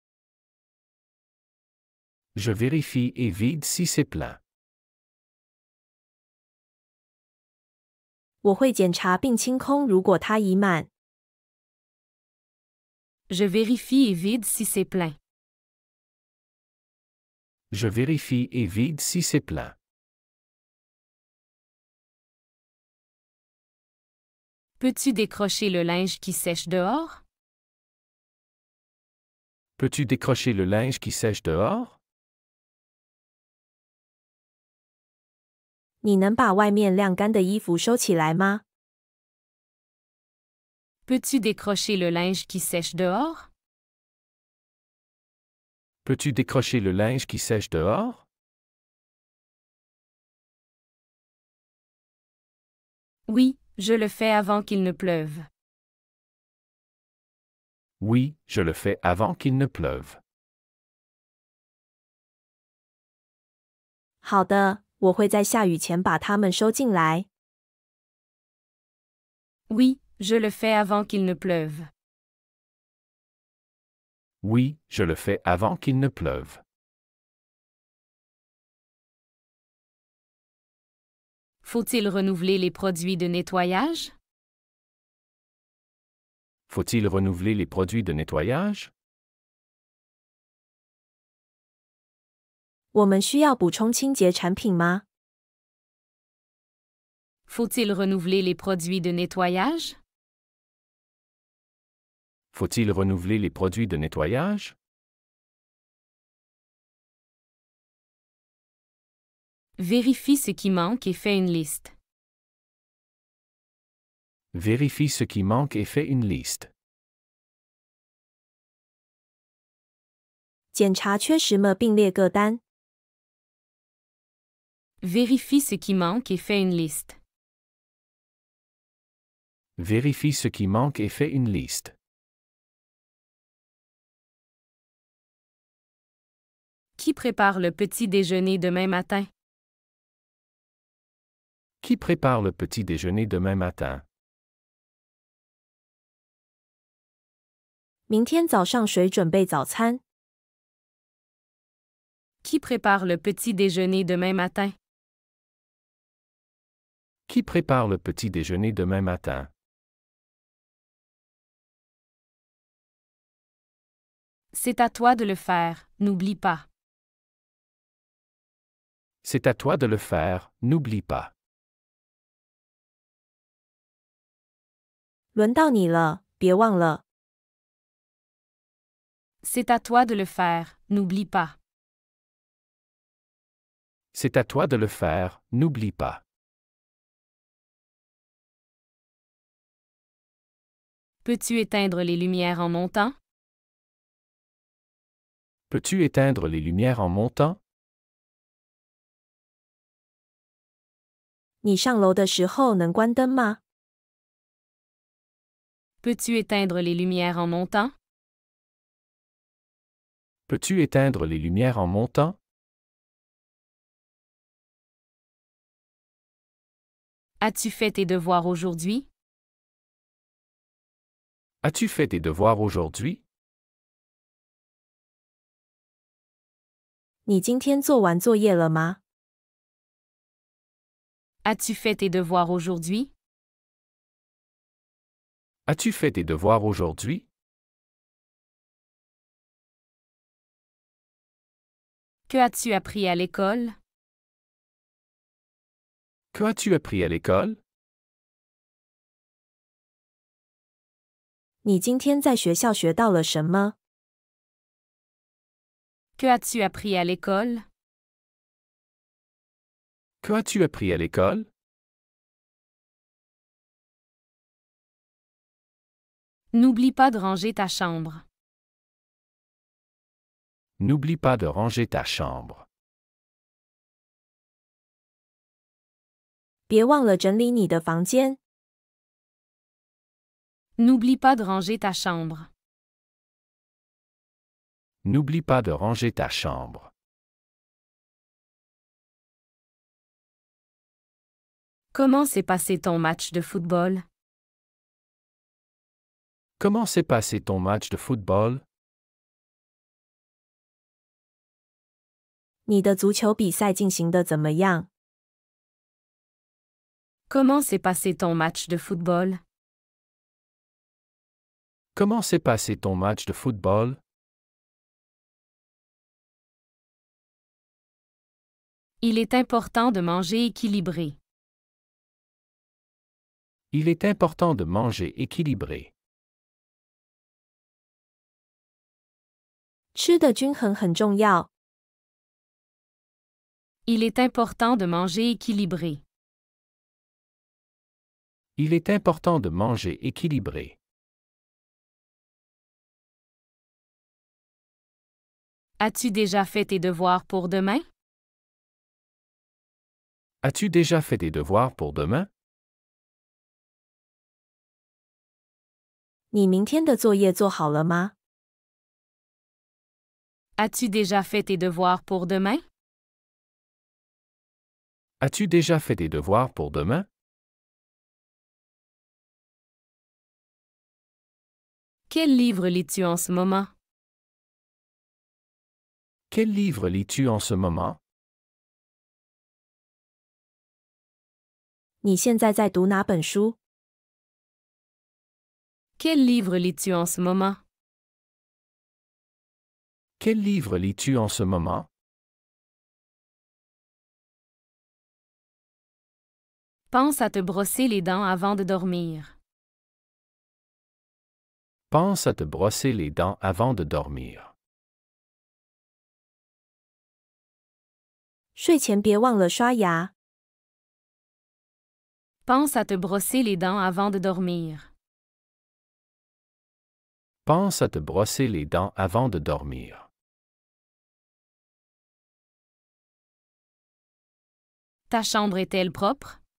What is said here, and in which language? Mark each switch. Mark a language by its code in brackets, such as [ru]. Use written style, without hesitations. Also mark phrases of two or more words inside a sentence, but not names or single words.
[fr] Je vérifie et vide si c'est plein. [zh] 我会检查并清空，如果它已满。 [fr] Je vérifie et vide si c'est plein. Je vérifie et vide si c'est plein. Peux-tu décrocher le linge qui sèche dehors? Peux-tu décrocher le linge qui sèche dehors? [zh] 你能把外面晾干的衣服收起来吗？ [fr] Peux-tu décrocher le linge qui sèche dehors? Peux-tu décrocher le linge qui sèche dehors? Oui, je le fais avant qu'il ne pleuve. Oui, je le fais avant qu'il ne pleuve. [zh] 好的，我会在下雨前把它们收进来。 [fr] Oui, je le fais avant qu'il ne pleuve. Oui, je le fais avant qu'il ne pleuve. Faut-il renouveler les produits de nettoyage? Faut-il renouveler les produits de nettoyage? [zh] 我们需要补充清洁产品吗？ [fr] Faut-il renouveler les produits de nettoyage? Faut-il renouveler les produits de nettoyage? Vérifie ce qui manque et fais une liste. Vérifie ce qui manque et fais une liste. [zh] 检查缺什么并列个单。 [fr] Vérifie ce qui manque et fais une liste. Vérifie ce qui manque et fais une liste. Qui prépare le petit déjeuner demain matin? Qui prépare le petit déjeuner demain matin? [zh] 明天早上谁准备早餐？ [fr] Qui prépare le petit déjeuner demain matin? Qui prépare le petit déjeuner demain matin? C'est à toi de le faire, n'oublie pas. C'est à toi de le faire, n'oublie pas. [zh] 轮到你了，别忘了。 [fr] C'est à toi de le faire, n'oublie pas. C'est à toi de le faire, n'oublie pas. Peux-tu éteindre les lumières en montant? Peux-tu éteindre les lumières en montant? [zh] 你上楼的时候能关灯吗？ [fr] Peux-tu éteindre les lumières en montant? Peux-tu éteindre les lumières en montant? As-tu fait tes devoirs aujourd'hui? As-tu fait tes devoirs aujourd'hui? [zh] 你今天做完作业了吗？ [fr] As-tu fait tes devoirs aujourd'hui? As-tu fait tes devoirs aujourd'hui? Que as-tu appris à l'école? Que as-tu appris à l'école? [zh] 你今天在学校学到了什么？ [fr] Que as-tu appris à l'école? Que as-tu appris à l'école? N'oublie pas de ranger ta chambre. N'oublie pas de ranger ta chambre. [zh] 别忘了整理你的房间。 [fr] N'oublie pas de ranger ta chambre. N'oublie pas de ranger ta chambre. Comment s'est passé ton match de football? Comment s'est passé ton match de football? [zh] 你的足球比赛进行得怎么样？ [fr] Comment s'est passé ton match de football? Comment s'est passé ton match de football? Il est important de manger équilibré. Il est important de manger équilibré. [zh] 吃的均衡很重要。 [fr] Il est important de manger équilibré. Il est important de manger équilibré. As-tu déjà fait tes devoirs pour demain? As-tu déjà fait tes devoirs pour demain? [zh] 你明天的作业做好了吗？ [fr] As-tu déjà fait tes devoirs pour demain? As-tu déjà fait tes devoirs pour demain? Quel livre lis-tu en ce moment? Quel livre lis-tu en ce moment? [zh] 你现在在读哪本书？ [fr] Quel livre lis-tu en ce moment? Quel livre lis-tu en ce moment? Pense à te brosser les dents avant de dormir. Pense à te brosser les dents avant de dormir. [zh] 睡前别忘了刷牙。 [fr] Pense à te brosser les dents avant de dormir. Pense à te brosser les dents avant de dormir. Ta chambre est-elle propre?